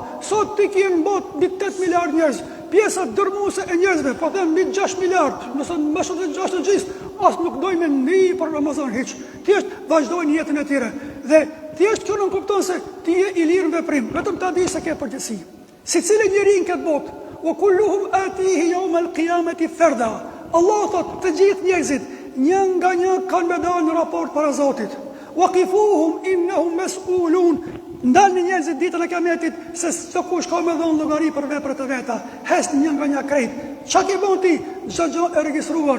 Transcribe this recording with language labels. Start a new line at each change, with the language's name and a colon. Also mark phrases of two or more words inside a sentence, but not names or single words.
Albanian: Sot ti kjenë në botë mbi 8 miliard njerëz, pjesa dërmuese e njerëzve, po them mbi 6 miliard, nëse më shumë të 6 të gjithë, as nuk dojmë ni për Ramazan hiç. Thjesht vazhdojnë jetën e tyre. Dhe thjesht kjo nuk kupton se ti je i lirë në veprim, vetëm ta di se ke përgjegjësi. Secili njeri në këtë botë,
Arabic: وكلهم آتيه يوم القيامة فردا.
Albanian: Allah thot të gjithë njerëzit një nga një kanë me dalë në raport para Zotit.
Arabic: وقفوهم إنهم مسؤولون.
Albanian: Ndalni njerëzit ditën e Kiametit se çdo kush ka me dhënë llogari për veprat e veta. Hesni një nga një krejt. Çka ke bën ti? Çdo gjë e regjistruar.